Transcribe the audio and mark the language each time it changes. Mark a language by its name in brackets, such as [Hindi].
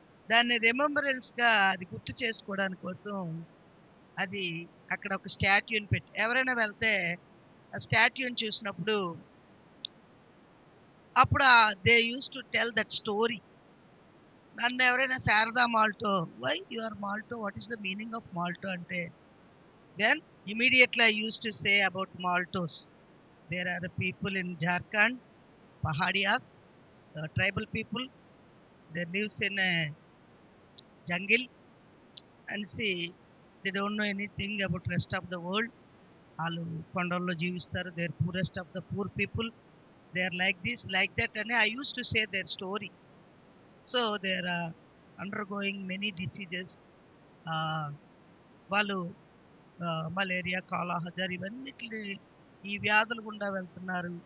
[Telugu] దాన్ని రిమెంబరెన్స్గా, అది గుర్తు చేసుకోవడానికి కోసం అది అక్కడ ఒక స్టాట్యూని పెట్టి, ఎవరైనా వెళ్తే ఆ స్టాట్యూని చూసినప్పుడు అప్పుడు [English] They use to tell that story. [Telugu] నన్ను ఎవరైనా [English] Sharada Malto, why you are Malto, what is the meaning of Malto అంటే, then immediately I used to say about Maltos. There are the people in Jharkhand, Pahadias, tribal people. They lives in a jungle and see, they don't know anything about rest of the world. [Telugu] వాళ్ళు కొండల్లో జీవిస్తారు. [English] They are purest of the poor people. They are like this like that అని I use to say their story. So they are undergoing many diseases. [Telugu] వాళ్ళు malaria, కాలాహజార్ ఇవన్నిటిని, ఈ వ్యాధులు గుండా వెళ్తున్నారు.